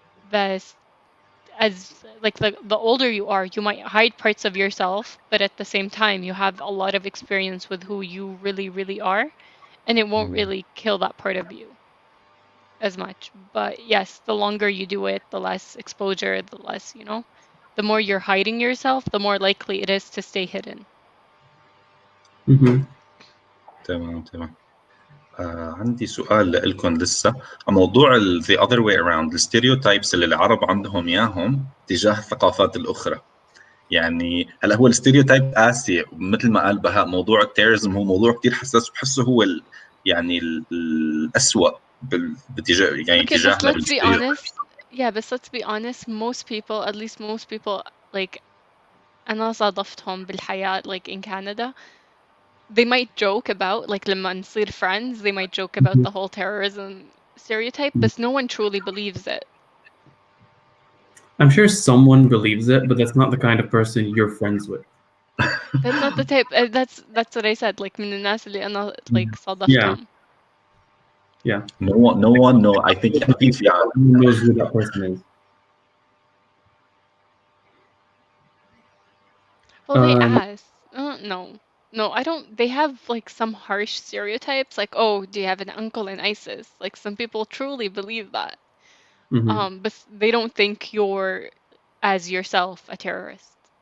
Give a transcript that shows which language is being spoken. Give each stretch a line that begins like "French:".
English: But as like the older you are, you might hide parts of yourself, but at the same time you have a lot of experience with who you really are, and it won't really kill that part of you as much. But yes, the longer you do it, the less exposure, the less, the more you're hiding yourself, the more likely it is to stay hidden.
Arabic: تمام. عندي سؤال لكم لسه موضوع
English: the other way around
Arabic: الستيريوتايبس اللي العرب عندهم اياهم تجاه الثقافات الاخرى. يعني هلا هو الستيريوتايب قاسي مثل ما قال بهاء، موضوع التيرزم هو موضوع كثير حساس، بحسه هو يعني الأسوأ باتجاه يعني
English: Okay, but
Arabic: تجاهنا
English: let's be honest. Yeah, but let's be honest. Most people, at least most people, like
Arabic: أنا صادفتهم بالحياة,
English: like in Canada, they might joke about, like
Arabic: لما نصير
English: friends, they might joke about the whole terrorism stereotype, but no one truly believes it. I'm sure someone believes it, but that's not the kind of person you're friends with. That's not the type. That's what I said.
Arabic: Like من الناس اللي أنا like صادفتهم.
English: Yeah. No one knows. I think no one knows who that person is. Well, they ask. No, I don't. They have like some harsh stereotypes, like, oh, do you have an uncle in ISIS? Like some people truly believe that. But they don't think you're, as yourself, a terrorist.